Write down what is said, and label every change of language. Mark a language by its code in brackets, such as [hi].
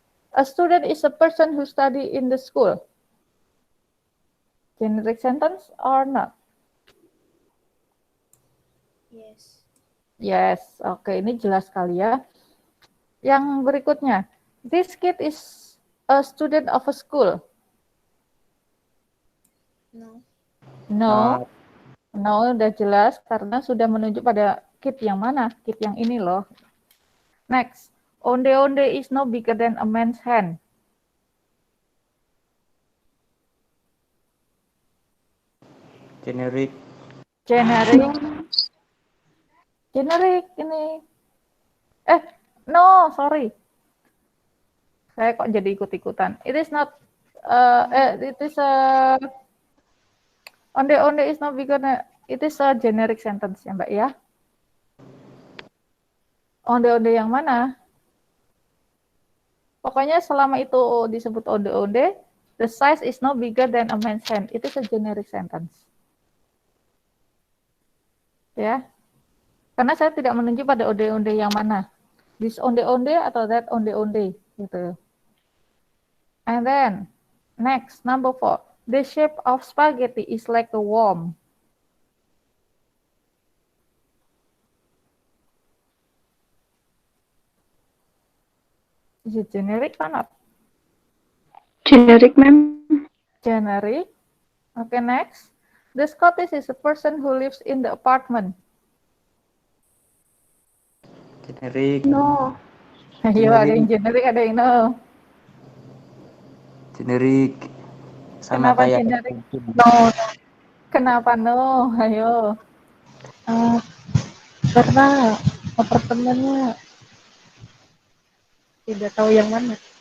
[en] A student is a person who study in the school. Generic sentence or not? Yes. [id] Yes. Oke, ini jelas sekali ya. Yang berikutnya. [en] This kid is a student of a school. No. No. [id] No, udah jelas karena sudah menunjuk pada kit yang mana? Kit yang ini loh. Next. [en] Onde-onde is no bigger than a man's hand. Generic. Generic. Generic ini. No, sorry. [id] Saya kok jadi ikut-ikutan. [en] It is not, it is a, onde-onde is no bigger than, it is a generic sentence [id] ya Mbak ya. Onde-onde yang mana? Pokoknya selama itu disebut onde-onde, [en] the size is no bigger than a man's hand. It is a generic sentence. [id] Ya. Karena saya tidak menunjuk pada onde-onde yang mana. [en] This onde-onde atau that onde-onde gitu. And then next number 4. The shape of spaghetti is like a worm. Is it generic or not? Generic, ma'am. Generic. Okay, next. The Scottish is a person who lives in the apartment. Generic. No. [id] Ayo, ada yang generic, ada yang no. [en] Generic. Sama [id] Kenapa kayak [en] generic? No. [id] Kenapa no? Ayo. Karena apartemennya tidak tahu yang mana.